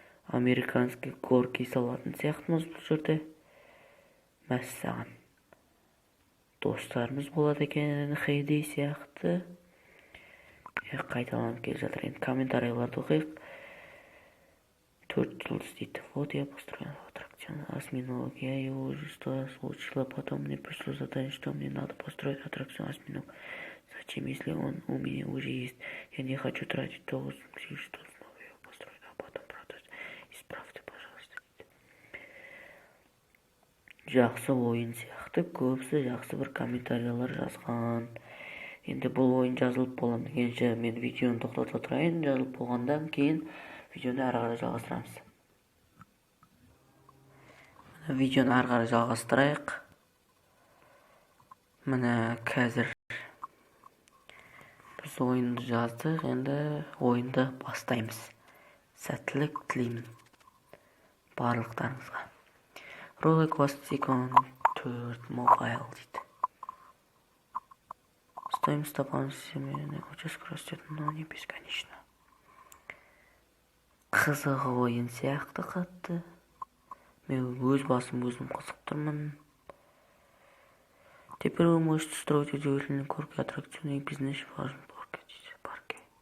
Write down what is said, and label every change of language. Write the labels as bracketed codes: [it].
[kk] Американский горки салатын сияқтымыз бұл жерде. Мәссаған. Достарымыз болады екен, Hay-Day сияқты. Қайталанып келе жатыр. Енді комментарийларды оқиық. 4 жұлдыз дейді. [ru] Вот я построил аттракцион осьминог. Я его уже 100 раз улучшила, потом мне пришло задание, что мне надо построить аттракцион осьминог. Зачем, если он у меня уже есть? Я не хочу тратить то, что снова его построить, а потом продать. Исправьте, пожалуйста. [kk] Жақсы ойын сияқты, көбісі жақсы бір комментарийлар жазған. Енді бұл ойын жазылып болған дегенше мен видеоны тоқтата тұрайын. Жазылып болғандан кейін видеоны ары қарай жалғастырамыз. Видеоны ары қарай жалғастырайық. Міне қазір біз ойынды жаздық. Енді ойынды бастаймыз. Сәттілік тілеймін барлықтарыңызға. Roller Coaster Tycoon 4 Mobile дейді. [ru] Стоимость дополнительной участка растет, но не бесконечно. [kk] Қызық ойын сияқты қатты. Мен өз басым өзім қызық тұрмын. [ru] Теперь вы можете строить удивительные горки, аттракционы и бизнес важен парке.